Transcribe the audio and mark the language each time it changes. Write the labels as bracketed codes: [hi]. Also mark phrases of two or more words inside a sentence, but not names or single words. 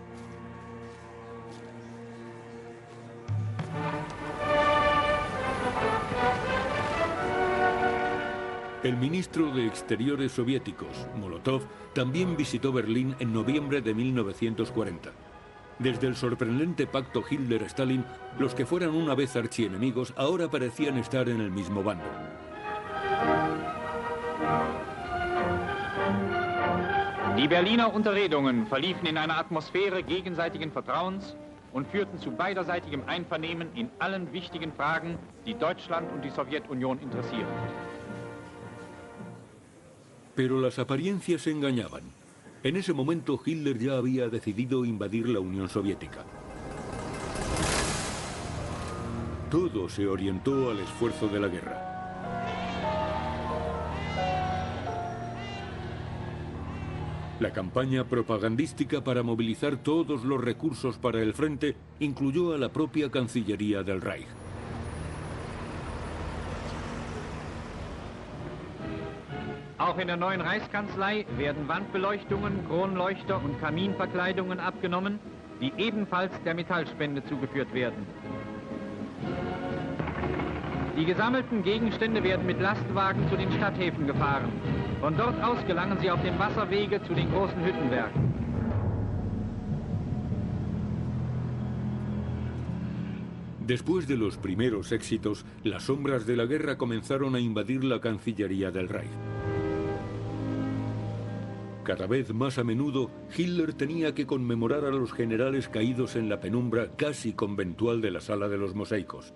[es] El ministro de Exteriores soviéticos, Molotov, también visitó Berlín en noviembre de 1940. Desde el sorprendente pacto Hitler-Stalin, los que fueran una vez archienemigos ahora parecían estar en el mismo bando. [de] Die Berliner Unterredungen verliefen in einer Atmosphäre gegenseitigen Vertrauens und führten zu beiderseitigem Einvernehmen in allen wichtigen Fragen, die Deutschland und die Sowjetunion interessieren. [es] Pero las apariencias engañaban. En ese momento Hitler ya había decidido invadir la Unión Soviética. Todo se orientó al esfuerzo de la guerra. La campaña propagandística para movilizar todos los recursos para el frente incluyó a la propia Cancillería del Reich. [de] Auch in der neuen Reichskanzlei werden Wandbeleuchtungen, Kronleuchter und Kaminverkleidungen abgenommen, die ebenfalls der Metallspende zugeführt werden. Die gesammelten Gegenstände werden mit Lastwagen zu den Stadthäfen gefahren. Von dort aus gelangen sie auf dem Wasserwege zu den großen Hüttenwerken. [es] Después de los primeros éxitos, las sombras de la guerra comenzaron a invadir la Cancillería del Reich. Cada vez más a menudo, Hitler tenía que conmemorar a los generales caídos en la penumbra casi conventual de la Sala de los Mosaicos.